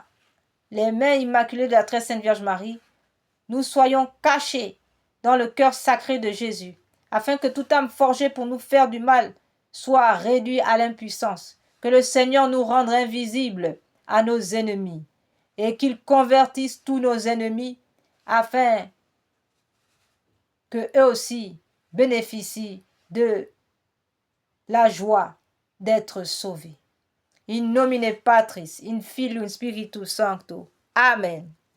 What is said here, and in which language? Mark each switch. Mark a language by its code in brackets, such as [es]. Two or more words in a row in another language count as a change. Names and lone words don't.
[fr] les mains immaculées de la très Sainte Vierge Marie, nous soyons cachés dans le cœur sacré de Jésus, afin que toute âme forgée pour nous faire du mal soit réduite à l'impuissance, que le Seigneur nous rende invisibles à nos ennemis, et qu'il convertisse tous nos ennemis, afin que eux aussi bénéficient de la joie d'être sauvés. [la] In nomine Patris, in Filio, in Spiritus Sancto. Amen.